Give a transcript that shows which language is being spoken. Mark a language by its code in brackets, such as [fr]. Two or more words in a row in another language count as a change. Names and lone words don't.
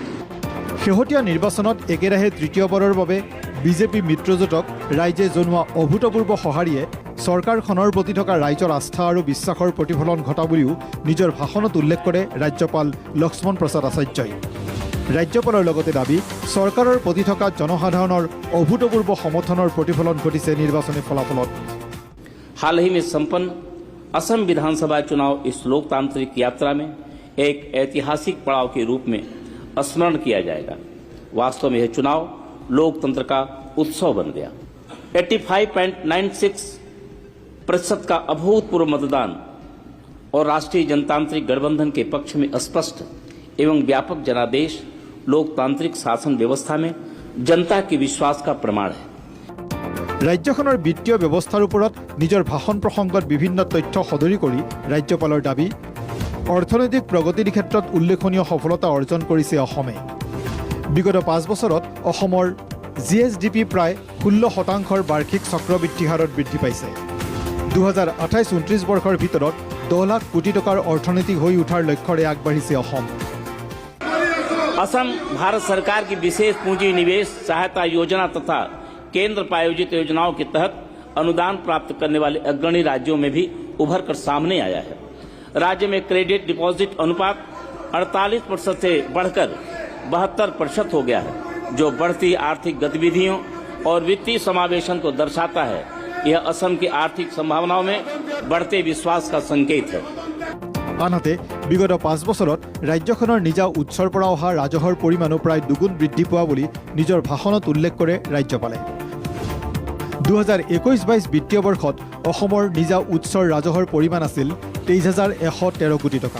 [as] শেহতীয়া নিৰ্বাচনত একেৰাহে তৃতীয়বাৰৰ বাবে বিজেপি মিত্ৰজোঁটক ৰাইজে জনোৱা অভূতপূৰ্ব সঁহাৰিয়ে চৰকাৰখনৰ প্ৰতি থকা ৰাইজৰ আস্থা আৰু বিশ্বাসৰ প্ৰতিফলন ঘটা বুলিও নিজৰ ভাষণত উল্লেখ কৰে ৰাজ্যপাল লক্ষ্মণ প্ৰসাদ আচাৰ্যই। ৰাজ্যপালৰ লগতে দাবী চৰকাৰৰ প্ৰতি থকা জনসাধাৰণৰ অভূতপূৰ্ব সমৰ্থনৰ প্ৰতিফলন ঘটিছে নিৰ্বাচনী ফলাফলত। [hi] हाल ही में संपन्न असम विधानसभा चुनाव इस लोकतांत्रिक यात्रा में एक ऐतिहासिक पड़ाव के रूप में स्मरण किया जाएगा। वास्तव में यह चुनाव लोकतंत्र का उत्सव बन गया। 85.96% का अभूतपूर्व मतदान और राष्ट्रीय जनतांत्रिक गठबंधन के पक्ष में स्पष्ट एवं व्यापक जनादेश लोकतांत्रिक शासन व्यवस्था में जनता के विश्वास का प्रमाण है। [as] ৰাজ্যখনৰ বিত্তীয় ব্যৱস্থাৰ ওপৰত নিজৰ ভাষণ প্ৰসংগত বিভিন্ন তথ্য সদৰি কৰি ৰাজ্যপালৰ দাবী অৰ্থনৈতিক প্ৰগতিৰ ক্ষেত্ৰত উল্লেখনীয় সফলতা অৰ্জন কৰিছে অসমে। বিগত 5 বছৰত অসমৰ GSDP প্ৰায় 16% বাৰ্ষিক চক্ৰবৃদ্ধি হাৰত বৃদ্ধি পাইছে। 2028-29 বৰ্ষৰ ভিতৰত 10 লাখ কোটি টকাৰ অৰ্থনীতি হৈ উঠাৰ লক্ষ্যৰে আগবাঢ়িছে অসম। [hi] असम भारत सरकार की विशेष पूंजी निवेश सहायता योजना तथा केंद्र प्रायोजित योजनाओं के तहत अनुदान प्राप्त करने वाले अग्रणी राज्यों में भी उभर कर सामने आया है। राज्य में [en] credit deposit [hi] अनुपात 48% से बढ़कर 72% हो गया है, जो बढ़ती आर्थिक गतिविधियों और वित्तीय समावेशन को दर्शाता है। यह असम की आर्थिक संभावनाओं में बढ़ते विश्वास का संकेत है। [as] আনহাতে বিগত 5 বছৰত ৰাজ্যখনৰ নিজা উৎসৰ পৰা অহা ৰাজহৰ পৰিমাণো প্ৰায় দুগুণ বৃদ্ধি পোৱা বুলি নিজৰ ভাষণত উল্লেখ কৰে ৰাজ্যপালে। 2021-22 বিত্তীয় বৰ্ষত অসমৰ নিজা উৎসৰ ৰাজহৰ পৰিমাণ আছিল 23,113 কোটি টকা।